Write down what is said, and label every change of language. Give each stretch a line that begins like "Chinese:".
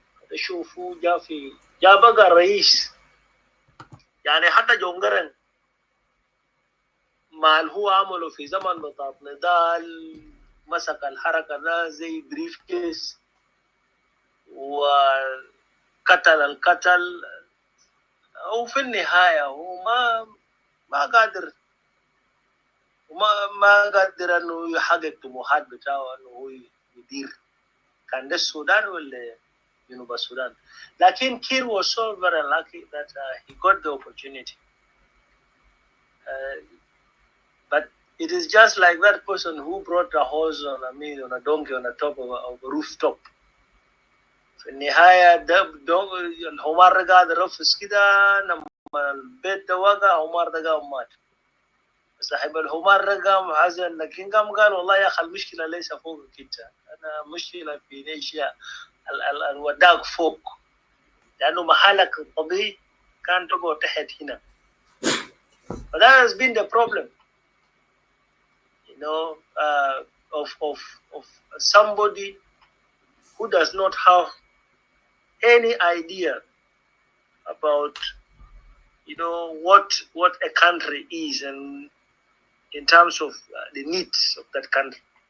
Arabic: تشوفوا جا بقى رئيس يعني حتى جون جرن مع اللي هو عمله في زمن بتاع نضال مسك الحركة ده زي بريف كيس وقتل القتل وفي النهاية هو ما قادر وما قادر انه يحقق طموحات بتاعه انه هو يدير كان ده السودان ولا جنوب السودان. لكن
English: كير was so very lucky that he got the opportunity. But it is just like that person who brought a horse on a donkey on the top of a rooftop.
Arabic: في النهاية الحمار ده قاعد يرفس كده لما البيت ده وقع الحمار ده قام مات. صاحب الحمار ده قام حزن لكن قال والله يا أخي المشكلة ليس فوقك أنت، أنا مشكلة في أشياء الوداك فوق لأنه محلك الطبيعي كان تقعد تحت هنا.
English: But that has been the problem, you know, of somebody who does not have any idea about, you know, what a country is, and in terms of the needs of that country.